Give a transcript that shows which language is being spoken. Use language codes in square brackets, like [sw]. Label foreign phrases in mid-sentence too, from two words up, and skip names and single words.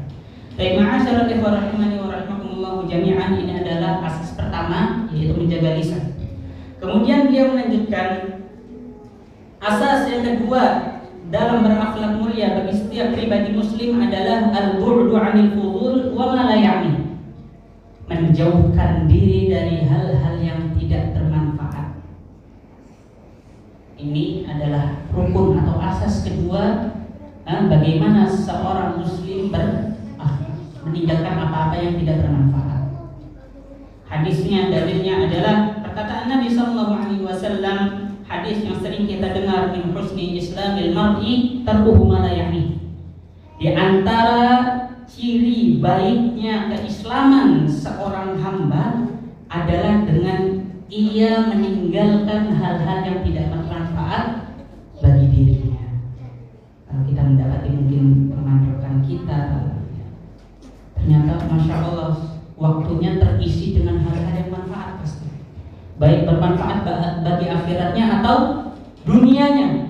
[id] Baik, [ar] معاشر الإخوة رحمني و رحمكم الله جميعا, [id] ini adalah asas pertama, yaitu menjaga lisan. Kemudian beliau melanjutkan asas yang kedua dalam berakhlak mulia bagi setiap pribadi muslim adalah [ar] البعد عن الفضول و ما لا يعني. [id] Menjauhkan diri dari hal-hal yang tidak bermanfaat. Ini adalah rukun atau asas kedua bagaimana seorang muslim meninggalkan apa-apa yang tidak bermanfaat. Hadisnya, dalilnya adalah perkataan Nabi [ar] صلى الله عليه وسلم, [id] hadis yang sering kita dengar, [ar] من حسن إسلام المرء تركه ما لا يعني. [id] Di antara ciri baiknya keislaman seorang hamba adalah dengan ia meninggalkan hal-hal yang tidak bermanfaat bagi dirinya. Kalau kita mendapati mungkin teman rekan kita, ternyata [ar] ما شاء الله [id] waktunya terisi dengan hal-hal yang manfaat, pasti baik bermanfaat bagi akhiratnya atau dunianya.